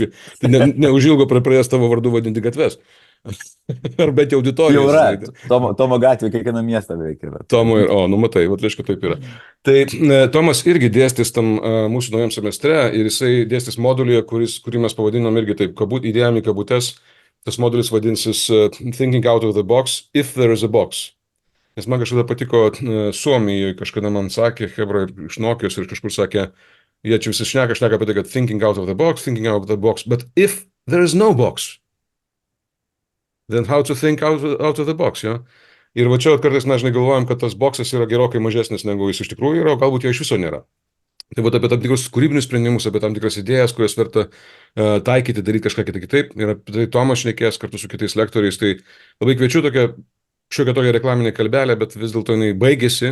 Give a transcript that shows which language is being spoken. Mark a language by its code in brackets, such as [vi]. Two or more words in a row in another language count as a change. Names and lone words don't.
[lt] Tai neužilgo pradės tavo vardu vadinti gatves. Ar bent jau auditorijos. Jau yra, Tomo gatvė kiekvieną miestą beveik yra. Tomo ir, matai, reiškia taip yra. Tai Tomas irgi dėstys tam mūsų naujam semestre ir jisai dėstys modulyje, kurį mes pavadinom irgi taip, įdėjom į kabutes. Tas modulis vadinsis [en] Thinking out of the box, if there is a box. [lt] Nes man kažkada patiko Suomijoje, kažkada man sakė, hebra iš Nokijos ir kažkur sakė, jie čia visi šneka apie tai, kad [en] thinking out of the box, but if there is no box, then how to think out of the box, [lt] ja? Ir va čia kartais mes galvojam, kad tas boksas yra gerokai mažesnis, negu jis iš tikrųjų yra, o galbūt jo iš viso nėra. Tai būtų apie tam tikrus kūrybinius sprendimus, apie tam tikras idėjas, kurias verta taikyti, daryti kažką kitaip. Ir apie tai Tomas šnekės kartu su kitais lektoriais. Tai labai kviečiu šiokią tokią reklaminę kalbelę, bet vis dėlto jinai baigėsi.